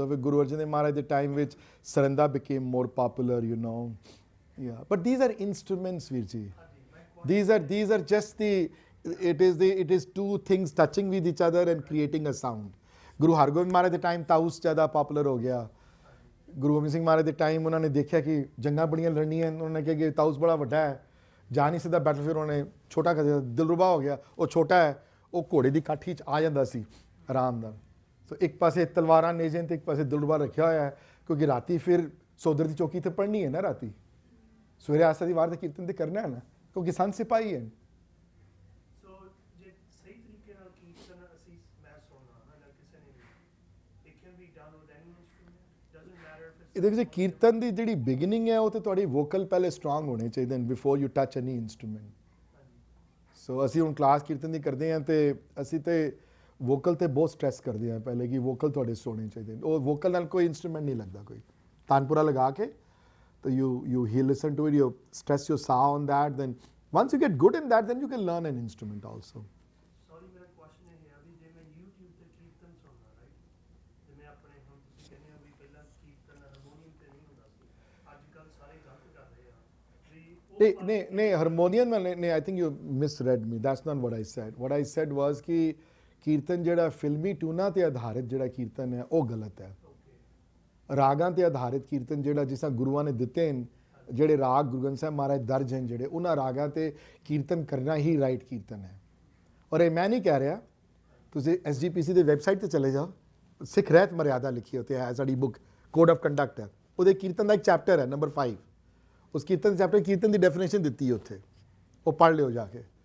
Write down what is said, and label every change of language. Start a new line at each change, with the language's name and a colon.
English: Though with Guru Arjan Dev Maharaj the time which saranda became more popular, you know. Yeah, but these are instruments, Virji. These are just it is two things touching with each other and creating a sound.
Hindi: Guru Har Gobind Maharaj the time taus ज़्यादा popular हो गया।
Punjabi: Guru Gobind Singh Maharaj the time उन्होंने देखा कि जंगा बड़ियां लड़नी है, उन्होंने कहा कि ताउस बड़ा ਵੱਡਾ है, ਜਾ ਨਹੀਂ ਸਕਦਾ ਬੈਟਲ, ਫਿਰ ਉਹਨੇ ਛੋਟਾ ਕਰ ਦਿੱਤਾ, ਦਿਲਰੁਬਾ ਹੋ ਗਿਆ। ਉਹ ਛੋਟਾ ਹੈ, ਉਹ ਘੋੜੇ ਦੀ ਕਾਠੀ 'ਚ ਆ ਜਾਂਦਾ ਸੀ ਆਰਾਮ ਨਾਲ। ਸੋ ਇੱਕ ਪਾਸੇ ਤਲਵਾਰਾਂ ਨੇਜੇ ਤੇ ਇੱਕ ਪਾਸੇ ਦਿਲਰੁਬਾ ਰੱਖਿਆ ਹੋਇਆ ਹੈ, ਕਿਉਂਕਿ ਰਾਤੀ ਫਿਰ ਸੋਦਰ ਦੀ ਚੌਕੀ ਤੇ ਪੜ੍ਹਨੀ ਹੈ ਨਾ, ਰਾਤੀ ਸਵੇਰੇ ਆਸਾ ਦੀ ਵਾਰ ਦੇ ਕੀਰਤਨ ਤੇ ਕਰਨਾ ਹੈ ਨਾ, ਕਿਉਂਕਿ ਸੰਤ ਸਿਪਾਹੀ ਹੈ। ਸੋ ਜੇ ਸਹੀ ਤਰੀਕੇ ਨਾਲ ਕੀਰਤਨ ਅਸੀਂ ਮੈਂ ਸੁਣਨਾ ਨਾ ਕਿਸੇ ਨੇ ਵੀ,
English: it can be done with any instrument, doesn't matter if
Punjabi: ਇਹਦੇ ਵਿੱਚ ਕੀਰਤਨ ਦੀ ਜਿਹੜੀ ਬਿਗਿਨਿੰਗ ਹੈ ਉਹ ਤੇ ਤੁਹਾਡੀ ਵੋਕਲ ਪਹਿਲੇ ਸਟਰੋਂਗ ਹੋਣੇ ਚਾਹੀਦੇ ਨੇ
English: Before you touch any instrument.
Punjabi: ਸੋ ਅਸੀਂ ਹੁਣ ਕਲਾਸ ਕੀਰਤਨ ਦੀ ਕਰਦੇ ਹਾਂ ਤੇ ਅਸੀਂ ਤੇ ਵੋਕਲ ਤੇ ਬਹੁਤ ਸਟ੍ਰੈਸ ਕਰਦੇ ਹਾਂ ਪਹਿਲੇ ਕਿ ਵੋਕਲ ਤੁਹਾਡੇ ਸੋਣੇ ਚਾਹੀਦੇ ਨੇ। ਉਹ ਵੋਕਲ ਨਾਲ ਕੋਈ ਇੰਸਟਰੂਮੈਂਟ ਨਹੀਂ ਲੱਗਦਾ, ਕੋਈ ਤਾਨਪੁਰਾ ਲਗਾ ਕੇ ਤਾਂ
English: you listen to it, you stress your saw on that, then once you get good in that, then you can learn an instrument also.
Punjabi: Sorry ਮੇਰਾ ਕੁਐਸਚਨ ਇਹ ਹੈ ਵੀ ਜੇ ਮੈਂ YouTube ਤੇ ਕੀਰਤਨ ਸੁਣਦਾ, ਰਾਈਟ, ਜਿਵੇਂ ਆਪਣੇ ਹੁਣ ਤੁਸੀਂ ਕਹਿੰਦੇ ਹੋ ਵੀ ਪਹਿਲਾਂ ਕੀਰਤਨ ਹਾਰਮੋਨੀਅਮ ਤੇ ਨਹੀਂ ਹੁੰਦਾ ਸੀ, ਅੱਜ ਕੱਲ੍ਹ ਸਾਰੇ ਗਲਤ ਕਰ ਰਹੇ ਆ ਵੀ ਨਹੀਂ ਹਾਰਮੋਨੀਅਮ ਨਹੀਂ,
English: I think you misread me, that's not what I said. What I said was
Punjabi: ਕਿ ਕੀਰਤਨ ਜਿਹੜਾ ਫਿਲਮੀ ਟੂਨਾਂ ਤੇ ਆਧਾਰਿਤ ਜਿਹੜਾ ਕੀਰਤਨ ਹੈ ਉਹ ਗਲਤ ਹੈ। ਰਾਗਾਂ ਤੇ ਆਧਾਰਿਤ ਕੀਰਤਨ ਜਿਹੜਾ ਜਿਸ ਤਰ੍ਹਾਂ ਗੁਰੂਆਂ ਨੇ ਦਿੱਤੇ ਨੇ, ਜਿਹੜੇ ਰਾਗ ਗੁਰੂ ਗ੍ਰੰਥ ਸਾਹਿਬ ਮਹਾਰਾਜ ਦਰਜ ਹਨ ਜਿਹੜੇ, ਉਹਨਾਂ ਰਾਗਾਂ ਤੇ ਕੀਰਤਨ ਕਰਨਾ ਹੀ ਰਾਈਟ ਕੀਰਤਨ ਹੈ। ਔਰ ਇਹ ਮੈਂ ਨਹੀਂ ਕਹਿ ਰਿਹਾ, ਤੁਸੀਂ SGPC ਦੇ ਵੈਬਸਾਈਟ ਤੇ ਚਲੇ ਜਾਓ, ਸਿੱਖ ਰਹਿਤ ਮਰਿਆਦਾ ਲਿਖੀ ਉੱਤੇ ਹੈ, ਸਾਡੀ ਬੁੱਕ ਕੋਡ ਆਫ ਕੰਡਕਟ ਹੈ, ਉਹਦੇ ਕੀਰਤਨ ਦਾ ਇੱਕ ਚੈਪਟਰ ਹੈ ਨੰਬਰ 5, ਉਸ ਕੀਰਤਨ ਦੇ ਚੈਪਟਰ ਕੀਰਤਨ ਦੀ ਡੈਫੀਨੇਸ਼ਨ ਦਿੱਤੀ ਹੈ ਉੱਥੇ, ਉਹ ਪੜ੍ਹ ਲਿਓ ਜਾ ਕੇ।